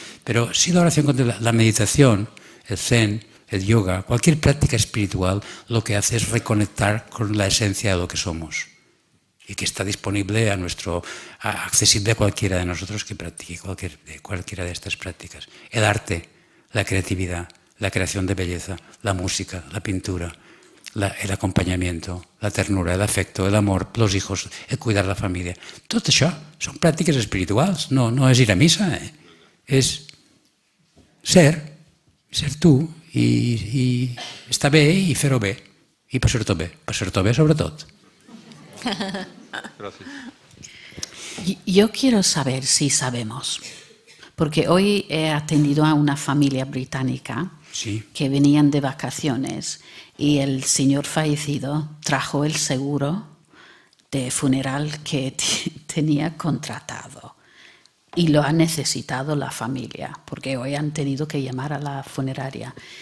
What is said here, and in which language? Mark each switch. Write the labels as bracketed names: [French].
[Spanish] Pero sí la oración contemplativa, la meditación, el zen, el yoga, cualquier práctica espiritual, lo que hace es reconectar con la esencia de lo que somos y que está disponible accesible a cualquiera de nosotros que practique cualquiera de estas prácticas. El arte, la creatividad, la creación de belleza, la música, la pintura, el acompanyamiento, la ternura, el afecto, el amor, los hijos, el cuidar la família. [Catalan] Tot això són pràctiques espirituals, no és ir a missa, és ser tu i estar bé i fer-ho bé, i passar-t'ho bé sobretot. [Spanish] Gracias. Yo quiero saber si sabemos, porque hoy he atendido a una familia británica Sí. que venían de vacaciones y el señor fallecido trajo el seguro de funeral que tenía contratado y lo ha necesitado la familia, porque hoy han tenido que llamar a la funeraria.